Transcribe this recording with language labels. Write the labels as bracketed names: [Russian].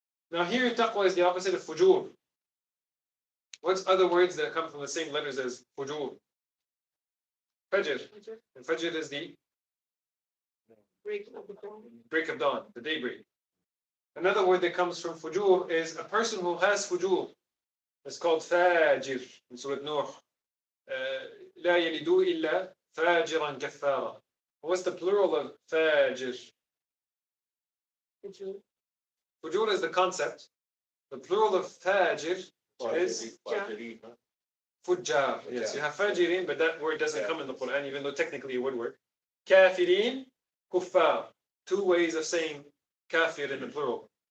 [English] Now here taqwa is the opposite of fujur. What's other words that come from the same letters as fujur? Fajr. And fajr is the break of dawn, the daybreak. Another word that comes from fujur is a person who has fujur. It's called fajr in Surah Nuh. [Arabic] لا يلدوا إلا فاجرا كفارا. [English] What's the plural of fajr? Fujur is the concept. The plural of fajr is fujjar. Yes, you have fajirin, but that word doesn't come in the Quran, even though technically it would work. Kafirin, kuffar. Two ways of saying kafir in the plural.